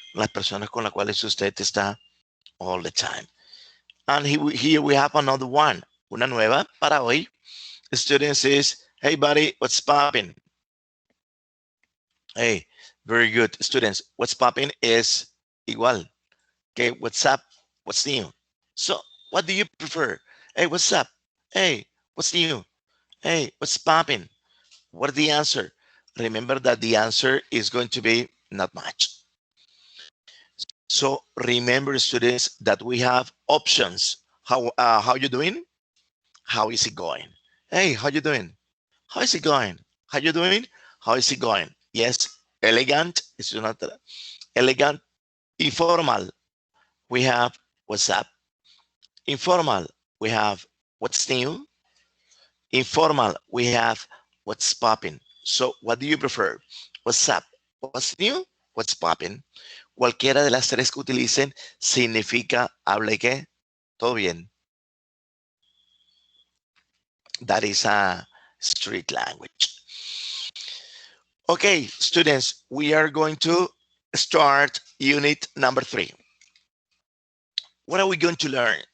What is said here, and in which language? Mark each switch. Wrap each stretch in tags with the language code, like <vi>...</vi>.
<es>Las personas con las cuales usted está</es> <en>all the time. And here we have another one.</en> <es>Una nueva para hoy.</es> <en>The student says, hey buddy, what's popping? Hey, very good. Students, what's popping is igual. Okay, what's up? What's new? So, what do you prefer? Hey, what's up? Hey, what's new? Hey, what's popping? What is the answer? Remember that the answer is going to be not much. So remember, students, that we have options. How you doing? How is it going? Hey, how you doing? How is it going? How you doing? How is it going? Yes, elegant. It's not elegant. Informal. We have what's up. Informal. We have what's new. Informal. We have what's popping. So what do you prefer? What's up? What's new? What's popping?</en> <es>Cualquiera de las tres que utilicen significa habla y qué. Todo bien.</es> <en>That is a street language. Okay, students, we are going to start unit number 3. What are we going to learn?</en>